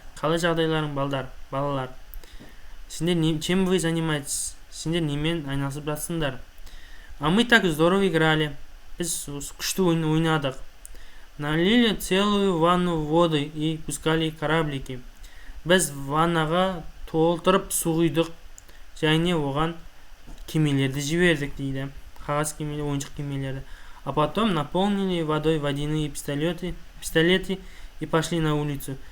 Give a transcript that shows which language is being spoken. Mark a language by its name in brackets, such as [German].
[Kazakh] Қалай жағдайларың, балалар? [Russian] Чем вы занимаетесь? [Kazakh] Сендер немен айналысып жатсыңдар? [Russian] А мы так здорово играли. [Kazakh] Біз күшті ойнадық. [Russian] Налили целую ванну воды и пускали кораблики. [Kazakh] Біз ваннаға толтырып су құйдық, және оған кемелерді жібердік дейді. Қағаз кемелер, ойыншық кемелерді. [Russian] А потом наполнили водой водяные пистолеты и пошли на улицу.